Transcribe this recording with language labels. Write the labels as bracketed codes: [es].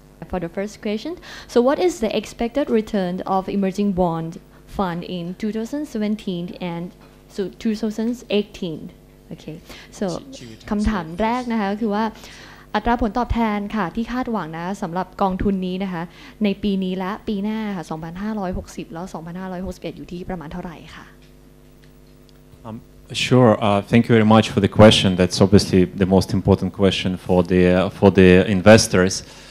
[en] For the first question, so what is the expected return of emerging bond fund in 2017 and 2018? Okay, so [th] คำถามแรกนะคะคือว่าอัตราผลตอบแทนค่ะที่คาดหวังนะสำหรับกองทุนนี้นะคะในปีนี้และปีหน้าค่ะ2560แล้ว2561อยู่ที่ประมาณเท่าไหร่ค่ะ [en] Sure. Thank you very much for the question. That's obviously the most important question for the investors.